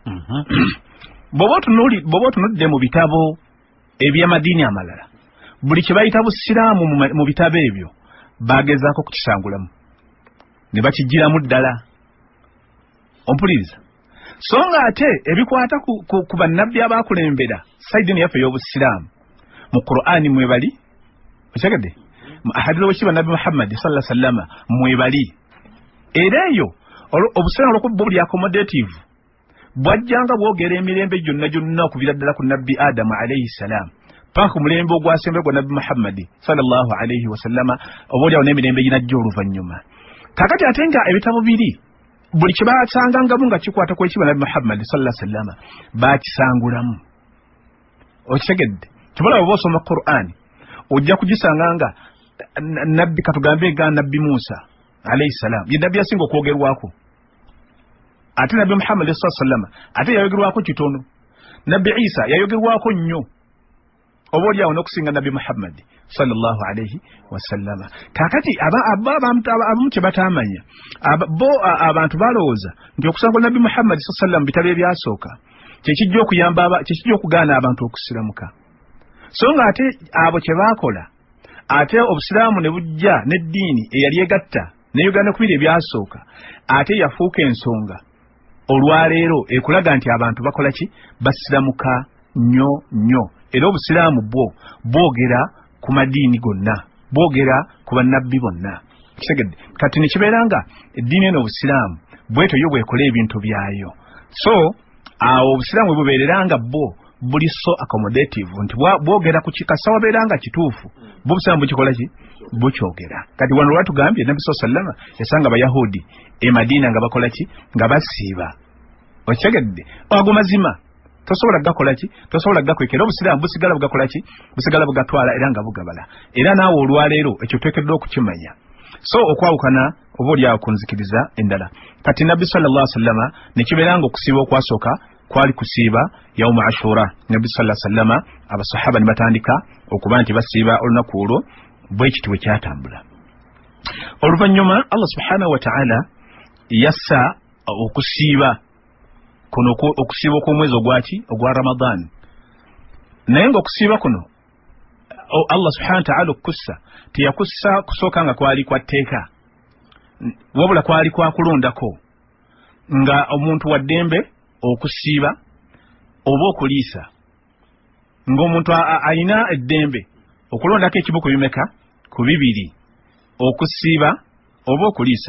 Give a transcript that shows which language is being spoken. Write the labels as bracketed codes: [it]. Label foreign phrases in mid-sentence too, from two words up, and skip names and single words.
[lg] Bw'oba otunudde mu bitabo eby'amadiini amalala, buli kye bayita busiraamu mu bitabo ebyo bagezaako kukisangulamu ne bakigiramu ddala. Ompuliriza? So nga ate ebikwata ku bannabbi abaakulembera sayidini yaffe ey'obusiraamu mu Qur'ani mwebali, okitegedde? Mu ahadith w'ekitiibwa Nabbi Muhammad [ar] صلى الله عليه وسلم [lg] mwebali. Era eyo obusiraamu olw'okuba buli accommodative bwajjanga bwogera emirembe gyonna okuviira ddala ku Nabbi Adamu [ar] عليه السلام [lg] paka ku mulembe ogwasembe gwa Nabbi Muhammad [ar] صلى الله عليه وسلم, [lg] oboolyawo n'emirembe ginajja oluvannyuma. Kakati ate nga ebitabo biri buli kye baasangangamu nga kikwata ku ekitiibwa Nabbi Muhammad [ar] صلى الله عليه وسلم [lg] baakisangulamu. Okitegedde? Kibala bw'oba osoma Qur'ani ojja kugisanga nga nabbi katugambe nga Nabbi Musa [ar] عليه السلام [lg] ye nabbi yasinga okwogerwako, ate Nabbi Muhammad [ar] صلى الله عليه وسلم [lg] ate yayogerwako kitono. Nabbi Isa yayogerwako nnyo oboolyawo n'okusinga Nabbi Muhammad [ar] صلى الله عليه وسلم. [lg] Kakati abamu kye bataamanya abantu balowooza nti okusanga Nabbi Muhammad [ar] صلى الله عليه وسلم [lg] bitabo ebyasooka kyekijja okuyamba kyekijja okugaana abantu okusiramuka. So nga ate abo kye baakola, ate obusiraamu ne bujja n'eddiini eyali egatta ne Uganda kubiri ebyasooka, ate yafuuka ensonga olwaleero ekulaga nti abantu bakola ki? Basiramuka nnyo. Era obusiraamu bwogera ku madiini gonna, bwogera ku bannabbi bonna. Kitegedde? Kati ne kibeera nga eddiini eno obusiraamu bwetyo yo bwekola ebintu byayo. So awo obusiraamu bubeerera nga buli [en] so accommodative [lg] nti bwogera ku kikasa wabeera nga kituufu, busiraamu bukikola ki? Bukyogera. Kati wano lwatugambye Nabbi [ar] صلى الله عليه وسلم [lg] yasanga Abayahudi e Madiina nga bakola ki? Nga basiiba. Okitegedde? Ago mazima tosobola gakola ki? Tosobola gakwekera. Obusiraamu busigala bugakola ki? Busigala bugatwala era nga bugabala. Era naawe olwaleero ekyo twekeddwa okukimanya. So okwawukana oboolyawo ku nzikiriza endala. Kati Nabbi [ar] صلى الله عليه وسلم [lg] ne kibeera nga okusiiba okwasooka kwali kusiiba [ar] يوم عاشوراء. [lg] Nabbi [ar] صلى الله عليه وسلم [lg] abasahaba ne batandika okuba nti basiiba olunaku olwo, bwe kiti bwe kyatambula. Oluvannyuma Allah [ar] سبحانه وتعالى [lg] yassa okusiiba kuno okusiiba okw'omwezi ogwa Ramadan. Naye nga okusiiba kuno Allah [ar] سبحانه وتعالى [lg] okussa teyakussa kusooka nga kwali kwa tteeka, wabula kwali kwa kulondako nga omuntu wa ddembe okusiiba oba okuliisa, ng'omuntu alina eddembe okulondako ekibuku bimeka ku bibiri, okusiiba oba okuliisa.